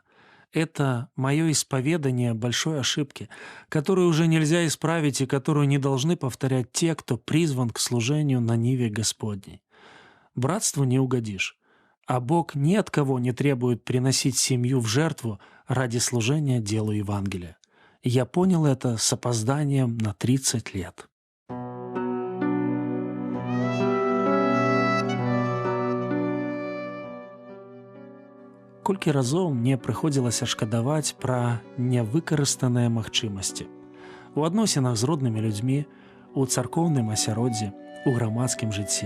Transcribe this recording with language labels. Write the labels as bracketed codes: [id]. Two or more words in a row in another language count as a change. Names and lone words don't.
[ru] Это мое исповедание большой ошибки, которую уже нельзя исправить и которую не должны повторять те, кто призван к служению на ниве Господней. Братству не угодишь, а Бог ни от кого не требует приносить семью в жертву ради служения делу Евангелия. Я понял это с опозданием на 30 лет. [be] Колькі разоў мне прыходзілася шкадаваць пра нявыкарыстаныя магчымасці. У адносінах з роднымі людзьмі, у царкоўным асяроддзі, у грамадскім жыцці.